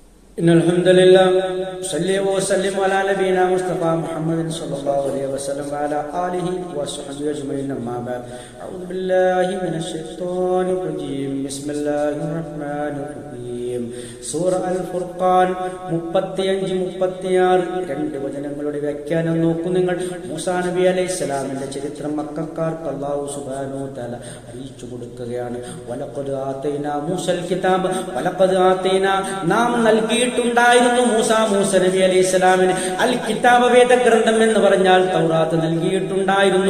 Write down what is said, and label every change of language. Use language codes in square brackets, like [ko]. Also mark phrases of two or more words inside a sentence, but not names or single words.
[ar] إن الحمد لله صلى وسلم على نبينا مصطفى محمد صلى الله عليه وسلم وعلى آله وصحبه أجمعين أما بعد أعوذ بالله من الشيطان الرجيم بسم الله الرحمن الرحيم [ml] സൂറ അൽ ഫുർഖാൻ 35-36 രണ്ട് വചനങ്ങളുടെ വ്യാഖ്യാനം നോക്കൂ നിങ്ങൾ. മൂസാ നബി അലൈഹിസ്സലാമിന്റെ ചരിത്രം മക്കക്കാർക്ക് അല്ലാഹു [ar] سبحانه تعالى [ml] അറിയിച്ചു കൊടുക്കുകയാണ്. [ar] ولقد آتينا موسى الكتاب, ولقد آتينا [ml] നാം നൽകിയിട്ടുണ്ടായിരുന്നു മൂസ നബി അലൈഹിസ്സലാമിന് [ar] الكتاب [ml] വേദഗ്രന്ഥം എന്ന് പറഞ്ഞാൽ തൗറാത്ത് നൽകിയിട്ടുണ്ടായിരുന്നു.